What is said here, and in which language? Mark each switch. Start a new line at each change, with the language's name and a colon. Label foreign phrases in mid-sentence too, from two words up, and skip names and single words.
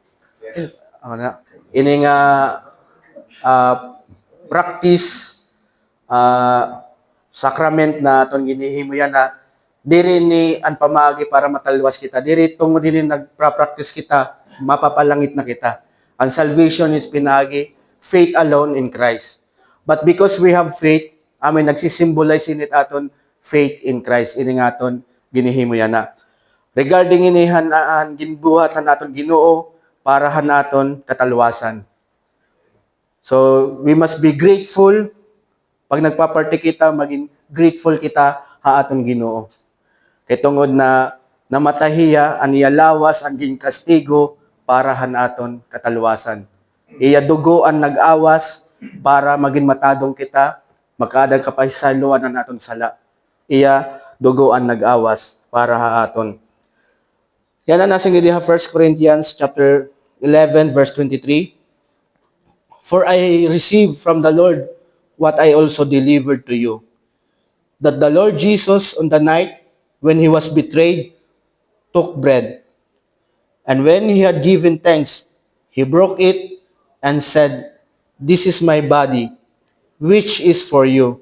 Waray: Ini nga
English: practice sacrament
Waray: na aton ginihimo yan na diri ni ang pamagi para matalwas kita. Diri tungod din nagpa-practice kita, mapapalangit na kita.
English: Ang salvation is pinagi faith alone in Christ. But because we have faith,
Waray: amin nagsisimbolize init aton
English: faith in Christ.
Waray: Ini nga aton ginihimo yan na. Regarding inihan ginbuhat han aton Ginoo para han aton katalwasan.
English: So we must be grateful.
Waray: Pag nagpa-party kita, maging grateful kita ha aton Ginoo. Kay tungod na namatahiya aniya lawas ang ginkastigo para han aton katalwasan. Iya dugo ang nag-awas para maging matadong kita, makadag kapahisaluan ang aton sala. Iya dugo ang nag-awas para ha aton. Yan na nasing diha 1 Corinthians chapter 11 verse 23.
English: For I received from the Lord what I also delivered to you, that the Lord Jesus on the night when he was betrayed took bread, and when he had given thanks, he broke it and said, "This is my body, which is for you.